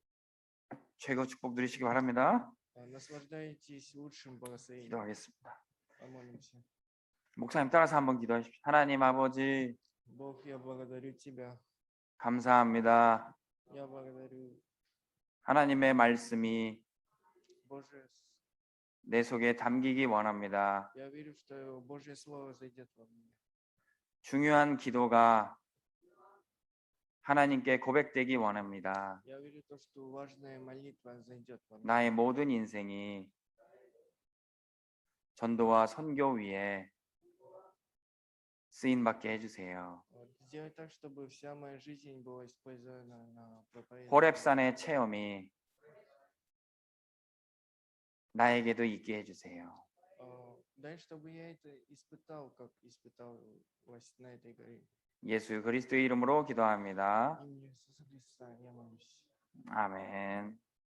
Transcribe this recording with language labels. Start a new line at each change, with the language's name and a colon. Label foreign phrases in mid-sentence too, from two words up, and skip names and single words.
Korean: 최고 축복 드리시기 바랍니다.
Russian: Наслаждайтесь лучшим благословением.
Korean: 기도하겠습니다.
Russian: Помолимся.
Korean: 목사님 따라서 한번 기도하십시오. 하나님 아버지
Russian: Бог, я благодарю Тебя.
Korean: 감사합니다.
Russian: Я благодарю,
Korean: 하나님의 말씀이
Russian: Боже,
Korean: 내 속에 담기기 원합니다.
Russian: я верю, что Божье Слово зайдет во меня.
Korean: 중요한 기도가 하나님께 고백되기 원합니다.
Russian: Я верю, что важная молитва зайдет во меня.
Korean: 나의 모든 인생이 전도와 선교 위에 쓰임 받게 해주세요.
Russian: Сделай так, чтобы вся моя жизнь была использована на проповедь.
Korean: 호렙산의 체험이 나에게도 있게 해주세요.
Russian: Дай, чтобы я это испытал, как испыталось на этой горе.
Korean: 예수 그리스도의 이름으로 기도합니다.
Russian: Имени Иисуса Христа я молюсь.
Korean: 아멘.